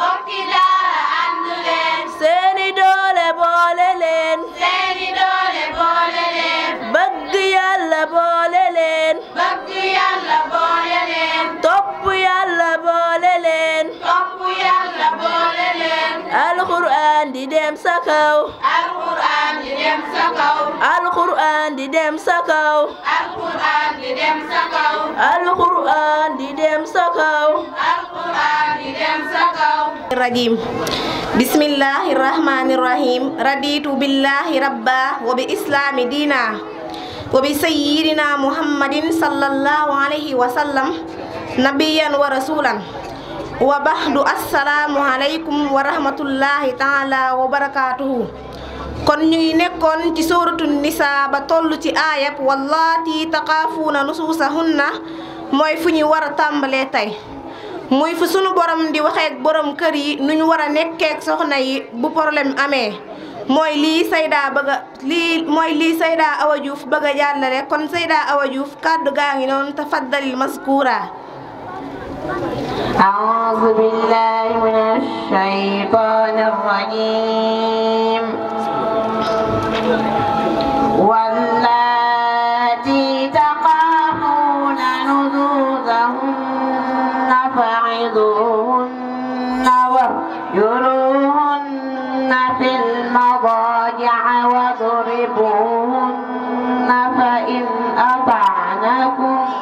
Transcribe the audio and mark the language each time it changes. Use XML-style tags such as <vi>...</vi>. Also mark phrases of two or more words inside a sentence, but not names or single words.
<wo>seeni doole boole leen bëgg Yàlla boole leen topp Yàlla boole leen alxuraan di dem sa kaw alxuraan di dem sa kaw alxuraan di dem sa kaw</wo> <ar>الرجيم بسم الله الرحمن الرحيم رضيت بالله ربا وبالإسلام دينا وبسيدنا محمد صلى الله عليه وسلم نبيا ورسولا و بعد السلام عليكم ورحمة الله تعالى وبركاته</ar> <wo>kon ñu ngi nekkoon ci suuratu Nisaa ba tollu ci aayab</wo> <ar>واللاتي تخافون نشوزهن</ar> <wo>mooy fu ñu war a tàmbalee tey muy fu sunu borom di waxeek borom kër yi nu ñu war a nekkeek soxna yi bu problème amee mooy lii Sayda Awa Diouf bëgg a jàllale kon Sayda Awa Diouf kàddu gaa ngi noonu</wo> <ar>تفضلي مشكورة أعوذ بالله من الشيطان الرجيم واللاتي تخافون نشوزهن فعظوهن واهجروهن في المضاجع واضربوهن فإن أطعنكم</ar>